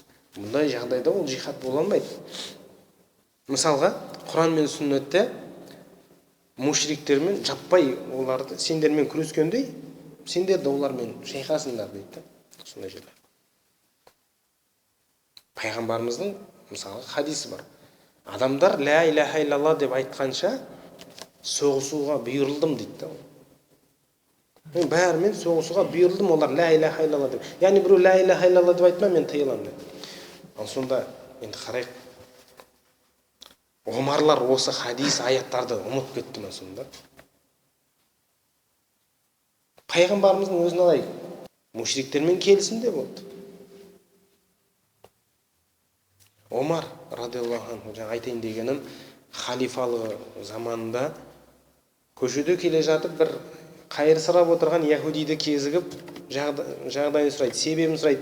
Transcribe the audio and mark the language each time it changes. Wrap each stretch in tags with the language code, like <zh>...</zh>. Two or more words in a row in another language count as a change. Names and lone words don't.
<kk>Мұндай жағдайда ол жихад бола алмайды. Мысалға, Құран мен сүннетте мушриктермен жаппай оларды сендермен күрескендей, сендер де олармен шайқасыңдар дейді. Сондай жерлер. Пайғамбарымыздың мысалы хадисі бар. Адамдар</kk> <ar>لا إله إلا الله</ar> <kk>деп айтқанша соғысуға бұйырылдым дейді. Мен бәрімен соғысуға бұйырылдым, олар</kk> <ar>لا إله إلا الله</ar> <kk>деп. Яғни біреу</kk> <ar>لا إله إلا الله</ar> <kk>деп айтма, мен тыйыламын деп. Ал сонда енді қарайық. Омарлар осы хадис аяттарды ұмытып кетті ме сонда? Пайғамбарымыздың өзін алайық. Мушриктермен келісімде болды. Омар</kk> <ar>رضي الله عنه,</ar> <kk>жаңа айтайын дегенім, халифалығы заманында көшеде келе жатып бір қайыр сұрап отырған яһудиді кезігіп жағдайын сұрайды, себебін сұрайды.</kk>